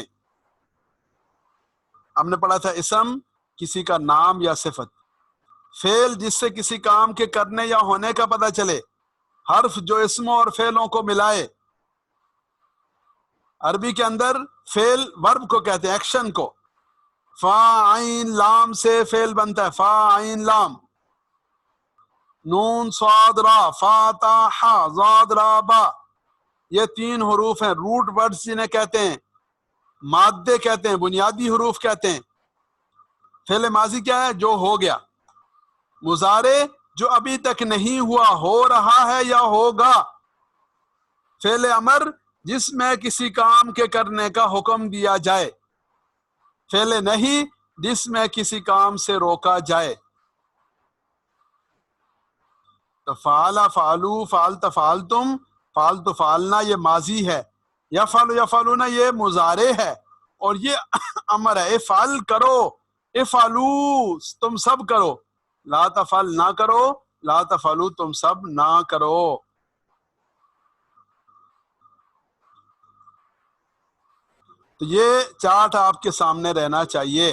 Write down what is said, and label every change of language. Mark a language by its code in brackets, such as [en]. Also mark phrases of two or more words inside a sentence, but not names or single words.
[ur] ہم نے پڑھا تھا اسم کسی کا نام یا صفت، فعل جس سے کسی کام کے کرنے یا ہونے کا پتہ چلے، حرف جو اسموں اور فعلوں کو ملائے. عربی کے اندر فعل ورب کو کہتے ہیں، ایکشن کو. فا عین لام سے فعل بنتا ہے، فا عین لام. نون صاد را، فا تا حا، ضاد را با، یہ 3 حروف ہیں، [en] root words [ur] جنہیں کہتے ہیں، مادے کہتے ہیں، بنیادی حروف کہتے ہیں. فعل ماضی کیا ہے؟ جو ہو گیا. مضارع جو ابھی تک نہیں ہوا، ہو رہا ہے یا ہوگا. فعل امر جس میں کسی کام کے کرنے کا حکم دیا جائے. فعل نہیں جس میں کسی کام سے روکا جائے. تو [ar] فعل فعلو، فعلت فعلتم، فعلت فعلنا [ur] یہ ماضی ہے، [ar] یفعل یفعلون [ur] یہ مضارع ہے، اور یہ امر ہے، افعل کرو، افعلو تم سب کرو، [ar] لا تفعل [ur] نہ کرو، [ar] لا تفعلو [ur] تم سب نہ کرو. تو یہ چارٹ آپ کے سامنے رہنا چاہیے.